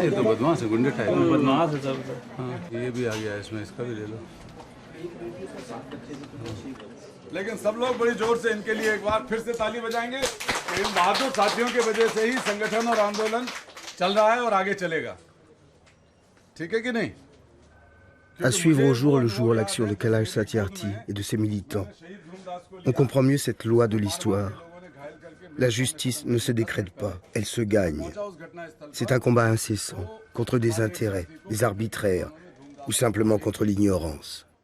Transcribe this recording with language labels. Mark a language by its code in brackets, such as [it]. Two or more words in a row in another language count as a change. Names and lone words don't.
[hi] ये तो बदमाश है, गुंडे टाइप बदमाश है सब। हाँ ये भी आ गया इसमें, इसका भी ले लो। लेकिन सब लोग बड़ी जोर से इनके लिए एक बार फिर से ताली बजाएंगे। इन बहादुर साथियों की वजह से ही संगठन और आंदोलन चल रहा है और आगे चलेगा। ठीक है कि नहीं? [fr] À suivre au jour le jour l'action de Kailash Satyarthi et de ses militants, on comprend mieux cette loi de l'histoire. La justice ne se décrète pas, elle se gagne. C'est un combat incessant contre des intérêts, des arbitraires ou simplement contre l'ignorance.